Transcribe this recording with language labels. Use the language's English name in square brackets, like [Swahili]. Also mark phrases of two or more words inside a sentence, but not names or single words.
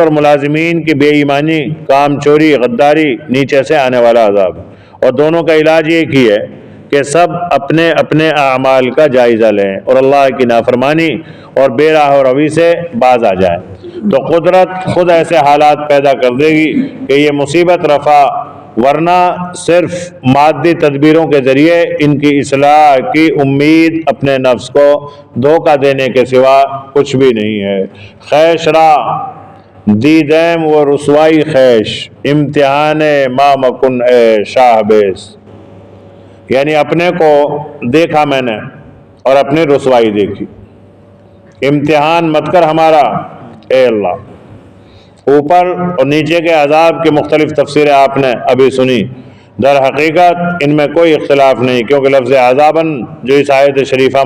[Urdu] اور ملازمین کی بے ایمانی، کام چوری، غداری نیچے سے آنے والا عذاب ہے، اور دونوں کا علاج ایک ہی ہے کہ سب اپنے اپنے اعمال کا جائزہ لیں اور اللہ کی نافرمانی اور بے راہ و روی سے باز آ جائیں، تو قدرت خود ایسے حالات پیدا کر دے گی کہ یہ مصیبت رفع، ورنہ صرف مادی تدبیروں کے ذریعے ان کی اصلاح کی امید اپنے نفس کو دھوکہ دینے کے سوا کچھ بھی نہیں ہے۔ [Persian] خیش را دیدیم و رسوائی خیش، امتحان ما مکن اے شاہ بیس، [Urdu] یعنی اپنے کو دیکھا میں نے اور اپنی رسوائی دیکھی، امتحان مت کر ہمارا اے اللہ۔ اوپر اور نیچے کے عذاب کی مختلف تفسیریں آپ نے ابھی سنی، در حقیقت ان میں کوئی اختلاف نہیں، کیونکہ لفظ عذاباً جو اس آیت شریفہ